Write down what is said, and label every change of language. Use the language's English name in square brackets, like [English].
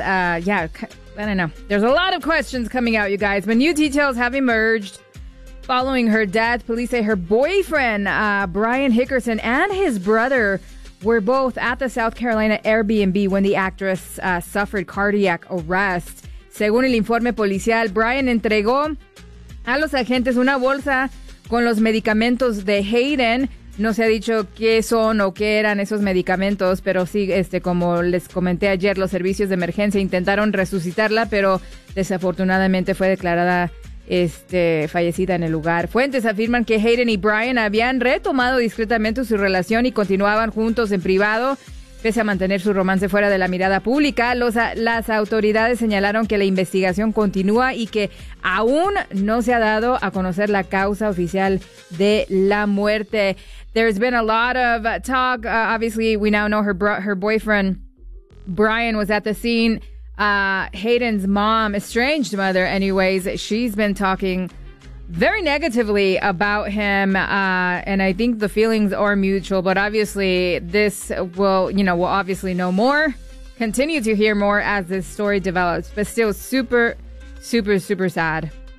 [English] I don't know. There's a lot of questions coming out, you guys, but new details have emerged. Following her death, police say her boyfriend, Brian Hickerson, and his brother were both at the South Carolina Airbnb when the actress suffered cardiac arrest. [Spanish] Según el informe policial, Brian entregó a los agentes una bolsa con los medicamentos de Hayden. No se ha dicho qué son o qué eran esos medicamentos, pero sí, como les comenté ayer, los servicios de emergencia intentaron resucitarla, pero desafortunadamente fue declarada fallecida en el lugar. Fuentes afirman que Hayden y Brian habían retomado discretamente su relación y continuaban juntos en privado, pese a mantener su romance fuera de la mirada pública. Las autoridades señalaron que la investigación continúa y que aún no se ha dado a conocer la causa oficial de la muerte. [English] There's been a lot of talk. Obviously, we now know her boyfriend, Brian, was at the scene. Hayden's mom, estranged mother, anyways, she's been talking very negatively about him, and I think the feelings are mutual, but obviously this will obviously know more, continue to hear more as this story develops, but still super, super, super sad.